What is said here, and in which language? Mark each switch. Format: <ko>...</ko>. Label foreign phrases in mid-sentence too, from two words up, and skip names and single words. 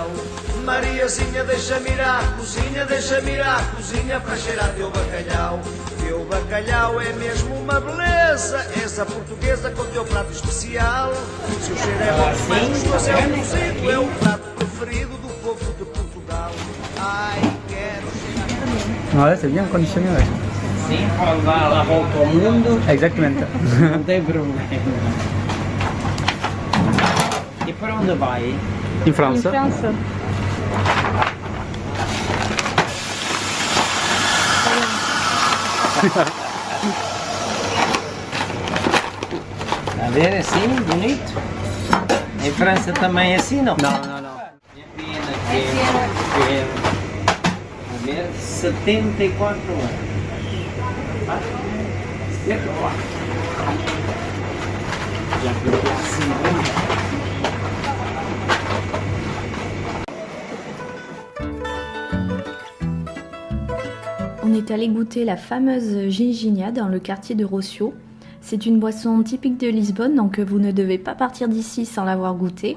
<pt>Mariazinha, deixa-me ir à cozinha para cheirar teu bacalhau. Teu bacalhau é mesmo uma beleza, essa portuguesa com teu prato especial. Se o cheiro é bom, mas gostoso é o cozido, é o prato preferido do povo de Portugal. Ai, quero cheirar teu bacalhau.</pt> <fr>Ouais, c'est bien conditionné, ouais.</fr> <pt>Sim, pode dar a volta ao mundo. Exactement. Não tem problema. E para onde vai?</pt> <en>In France.</en> <pt>França. A ver, assim, bonito. Em França também é assim, não? Non. É pena que a ver, 74 anos. 74. Já ficou assim,</pt> <fr>On est allé goûter la fameuse ginginha dans le quartier de Rocio. C'est une boisson typique de Lisbonne, donc vous ne devez pas partir d'ici sans l'avoir goûtée.</fr>